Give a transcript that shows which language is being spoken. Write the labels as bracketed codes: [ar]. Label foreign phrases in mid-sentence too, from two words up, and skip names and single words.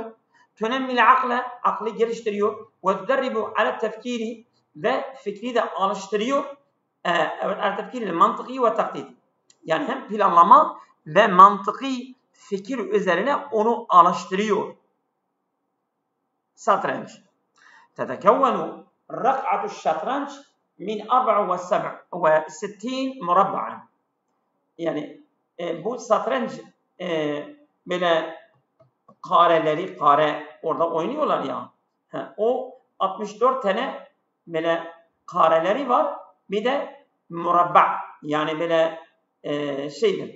[ar] تنمي العقل [tr] geliştiriyor. Ve [ar] تدرب على التفكير [tr] ve fikri de alıştırıyor. [ar] على التفكير المنطقي والنقدي. [tr] Yani hem planlama ve mantıki fikir üzerine onu alıştırıyor. Satranç. [ar] تتكون رقعة الشطرنج من 64 مربعا. [tr] Yani bu satranç böyle kare orada oynuyorlar ya. O 64 tane böyle kareleri var. Bir de murabba yani böyle şeydir.